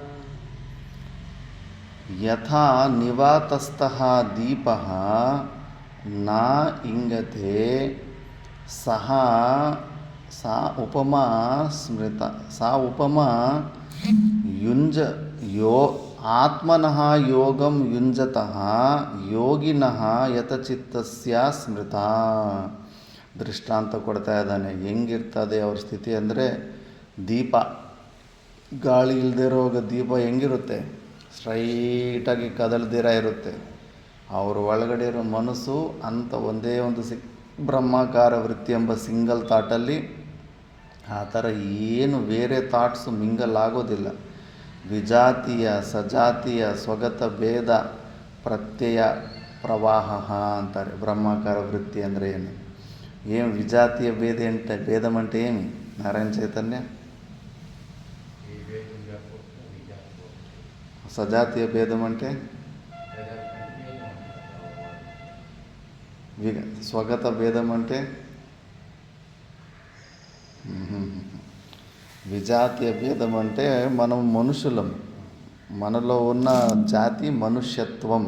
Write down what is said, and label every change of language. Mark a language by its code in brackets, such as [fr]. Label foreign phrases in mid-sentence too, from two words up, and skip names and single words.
[sa] ಯಥಾ ನಿವಾತಸ್ಥಃ ದೀಪಃ ನ ಇಂಗತೆ ಸಹ ಸಾ ಉಪಮಾ ಸ್ಮೃತ. ಸಾ ಉಪಮಾ ఆత్మనః యోగం యుంజతః ಯೋಗಿನಃ ಯತಚಿತ್ತಸ್ಯ ಸ್ಮೃತ. [kn] ದೃಷ್ಟಾಂತ ಕೊಡ್ತಾ ಇದ್ದಾನೆ. ಹೆಂಗಿರ್ತದೆ ಅವ್ರ ಸ್ಥಿತಿ ಅಂದರೆ, ದೀಪ, ಗಾಳಿ ಇಲ್ಲದೆ ಇರೋ ದೀಪ ಹೆಂಗಿರುತ್ತೆ? ಸ್ಟ್ರೈಟಾಗಿ ಕದಲ್ದಿರ ಇರುತ್ತೆ. ಅವ್ರ ಒಳಗಡೆ ಇರೋ ಮನಸ್ಸು ಅಂತ ಒಂದೇ ಒಂದು ಬ್ರಹ್ಮಾಕಾರ ವೃತ್ತಿ ಎಂಬ ಸಿಂಗಲ್ ಥಾಟಲ್ಲಿ ಆ ಥರ ಏನು ಬೇರೆ ಥಾಟ್ಸು ಮಿಂಗಲ್ ಆಗೋದಿಲ್ಲ. ವಿಜಾತೀಯ ಸಜಾತೀಯ ಸ್ವಗತ ಭೇದ ಪ್ರತ್ಯಯ ಪ್ರವಾಹ ಅಂತಾರೆ. ಬ್ರಹ್ಮಾಕಾರ ವೃತ್ತಿ ಅಂದರೆ ಏನು [te] విజాతీయ భేదం అంటే ఏమి? నారాయణ చైతన్య. సజాతీయ భేదం అంటే స్వగత భేదం అంటే విజాతీయ భేదం అంటే మనం మనుషులం, మనలో ఉన్న జాతి మనుష్యత్వం.